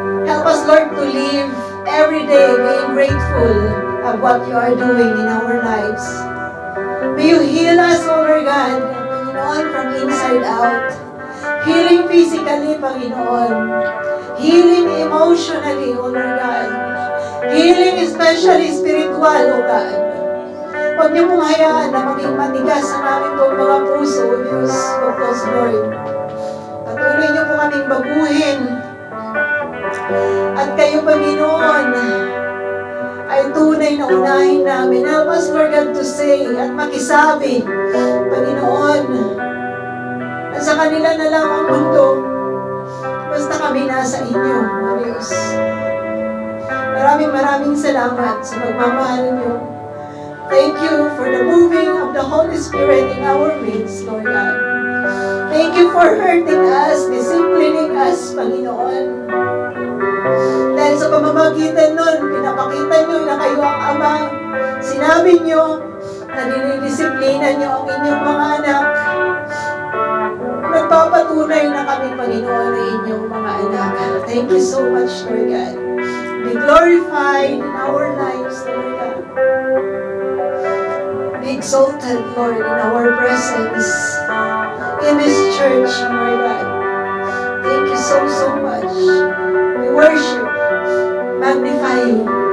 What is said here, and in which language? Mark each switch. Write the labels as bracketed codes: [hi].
[en] Help us, Lord, to live every day being grateful of what you are doing in our lives. May you heal us, O Lord God, Panginoon, from inside out. Healing physically, Panginoon. Healing emotionally, O Lord God. Healing especially spiritual, O God. [tl] Huwag niyo pong hayaan na maging matigas ang aming pong mga puso, O Diyos, O Diyos, Lord. Patuloy niyo po kaming baguhin. At kayo, Panginoon, ay tunay na unahin namin. [en] Help us, Lord God, to say [tl] at makisabi, Panginoon, at sa kanila na lang ang mundo, basta kami nasa inyo, O Diyos. Maraming salamat sa pagmamahal niyo. [en] Thank you for the moving of the Holy Spirit in our midst, Lord God. Thank you for hurting us, disciplining us, Panginoon. [tl] Dahil sa pamamagitan nun, pinapakita nyo na kayo ang Ama. Sinabi nyo na dinidisiplina nyo ang inyong mga anak. Nagpapatunay na kami, Panginoon, na inyong mga anak. [en] Thank you so much, Lord God. Be glorified in our lives, Lord God. Be exalted, Lord, in our presence in this church, Lord God. Thank you so much. We worship, magnify you.